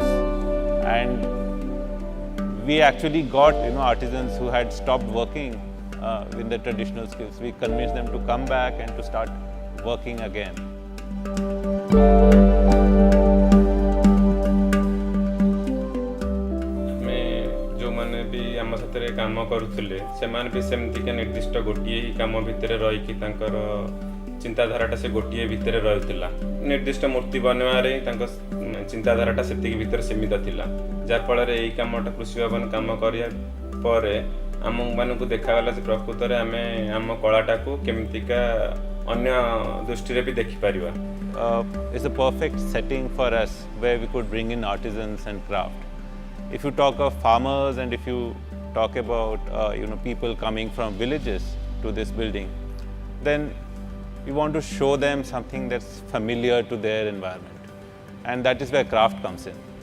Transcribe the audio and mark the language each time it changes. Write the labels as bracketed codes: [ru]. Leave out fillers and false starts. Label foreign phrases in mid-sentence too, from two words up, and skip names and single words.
[en] And we actually got artisans who had stopped working with the traditional skills. We convinced them to come back and to start working again. [or] ସାଥିରେ କାମ କରୁଥିଲେ ସେମାନେ ବି ସେମିତିକା ନିର୍ଦ୍ଦିଷ୍ଟ ଗୋଟିଏ ହିଁ କାମ ଭିତରେ ରହିକି ତାଙ୍କର ଚିନ୍ତାଧାରାଟା ସେ ଗୋଟିଏ ଭିତରେ ରହିଥିଲା। ନିର୍ଦ୍ଦିଷ୍ଟ ମୂର୍ତ୍ତି ବନେଇବାରେ ତାଙ୍କ ଚିନ୍ତାଧାରାଟା ସେତିକି ଭିତରେ ସୀମିତ ଥିଲା, ଯାହାଫଳରେ ଏହି କାମଟା କୃଷି ଭବନ କାମ କରିବା ପରେ ଆମମାନଙ୍କୁ ଦେଖାଗଲା ଯେ ପ୍ରକୃତରେ ଆମେ ଆମ କଳାଟାକୁ କେମିତିକା ଅନ୍ୟ ଦୃଷ୍ଟିରେ ବି ଦେଖିପାରିବା। [en] It's a perfect setting for us where we could bring in artisans and craft. If you talk of farmers and if you talk about people coming from villages to this building, then we want to show them something that's familiar to their environment, and that is where craft comes in.